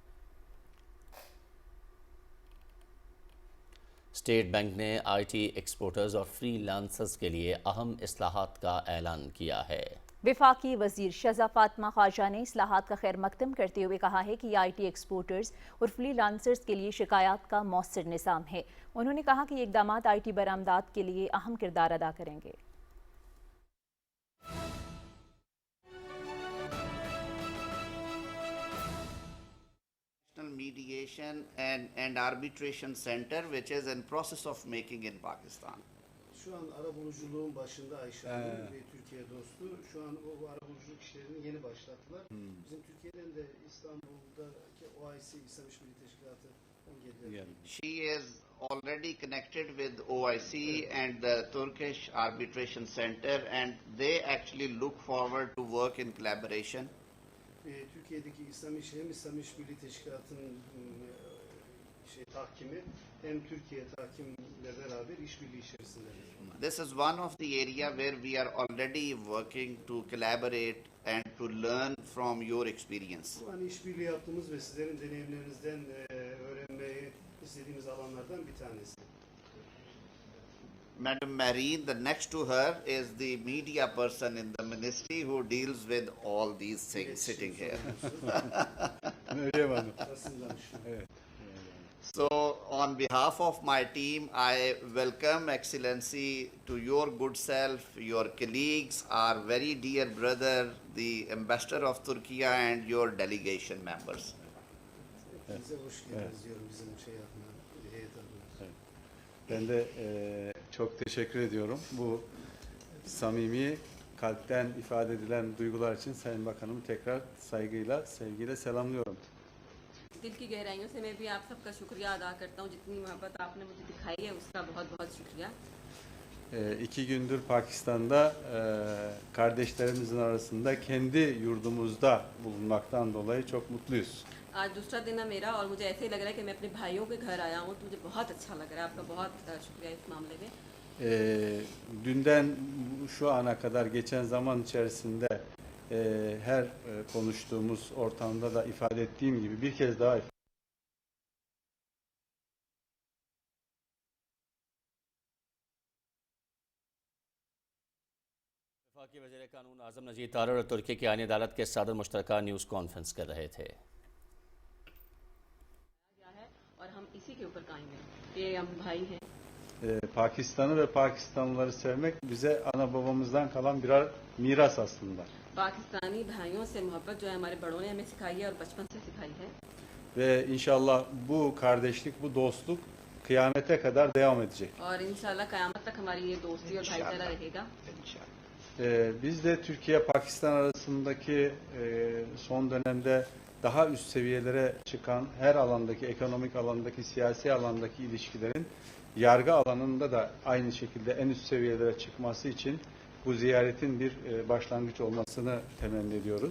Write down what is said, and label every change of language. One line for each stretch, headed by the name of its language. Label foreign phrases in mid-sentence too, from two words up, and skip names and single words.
Urdu: اسٹیٹ بینک نے
English: IT exporters
Urdu: اور فری لانسرز کے لیے اہم اصلاحات کا اعلان کیا ہے. وفاقی وزیر شہزہ فاطمہ خواجہ نے اصلاحات کا خیر مقدم کرتے ہوئے کہا ہے کہ
English: IT exporters
Urdu: اور فری لانسرز کے لیے شکایت کا مؤثر نظام ہے. انہوں نے کہا کہ یہ اقدامات IT برآمدات کے لیے اہم کردار ادا کریں گے.
English: Mediation and arbitration center which is in process of making in Pakistan.
Turkish: Şu an arabuluculuğun başında Ayşe Hanım ve Türkiye dostu. Şu an o arabuluculuk işlerini yeni başlattılar. Bizim Türkiye'den de İstanbul'daki OIC İslam İşbirliği Teşkilatı geliyor.
English: She is already connected with OIC and the Turkish arbitration center and they actually look forward to work in collaboration.
Turkish: Türkiye'deki hem İslam İşbirliği Teşkilatı'nın tahkimi hem Türkiye tahkimle beraber işbirliği içerisindedir.
English: This is one of the area where we are already working to collaborate and to learn from your experience.
Turkish: Bu hani işbirliği yaptığımız ve sizlerin deneyimlerinizden öğrenmeyi istediğimiz alanlardan bir tanesi.
English: Madam Marine, the next to her is the media person in the ministry who deals with all these things sitting here. So, on behalf of my team, I welcome Excellency to your good self, your colleagues, our very dear brother, the Ambassador of Turkey and your delegation members.
Turkish: Bize hoş geldiniz diyorum bizim heyet adına. Ben de çok teşekkür ediyorum. Bu samimi, kalpten ifade edilen duygular için Sayın Bakanımı tekrar saygıyla, sevgiyle selamlıyorum.
Urdu: دل کی گہرائیوں سے میں بھی آپ سب کا شکریہ ادا کرتا ہوں. جتنی محبت آپ نے مجھے دکھائی ہے اس کا بہت بہت شکریہ.
Turkish: 2 gündür Pakistan'da kardeşlerimizin arasında kendi yurdumuzda bulunmaktan dolayı çok mutluyuz.
Urdu: آج دوسرا دن ہے میرا اور مجھے ایسے ہی لگ رہا ہے کہ میں اپنے بھائیوں کے گھر آیا ہوں تو مجھے بہت اچھا لگ رہا ہے. آپ کا بہت شکریہ اس معاملے میں.
Turkish: Dünden şu ana kadar geçen zaman içerisinde her konuştuğumuz ortamda da ifade ettiğim gibi bir kez daha
Urdu: وفاقی وزیر قانون اعظم نذیر تارڑ اور ترکی کی آئینی عدالت کے صدر مشترکہ
English: news conference
Urdu: کر رہے تھے. اور ہم اسی کے اوپر قائم ہیں. یہ ہم بھائی ہیں.
Turkish: Pakistan'ı ve Pakistanlıları sevmek bize ana babamızdan kalan birer miras aslında.
Urdu: پاکستانی بھائیوں سے محبت جو ہے ہمارے بڑوں نے ہمیں سکھائی ہے اور بچپن سے سکھائی ہے.
Turkish: Ve inşallah bu kardeşlik, bu dostluk kıyamete kadar devam edecek.
Urdu: اور ان شاء اللہ قیامت تک ہماری یہ دوستی اور بھائی چارہ رہے گا.
Turkish: Biz de Türkiye-Pakistan arasındaki son dönemde daha üst seviyelere çıkan her alandaki, ekonomik alandaki, siyasi alandaki ilişkilerin yargı alanında da aynı şekilde en üst seviyelere çıkması için bu ziyaretin bir başlangıç olmasını temenni ediyoruz.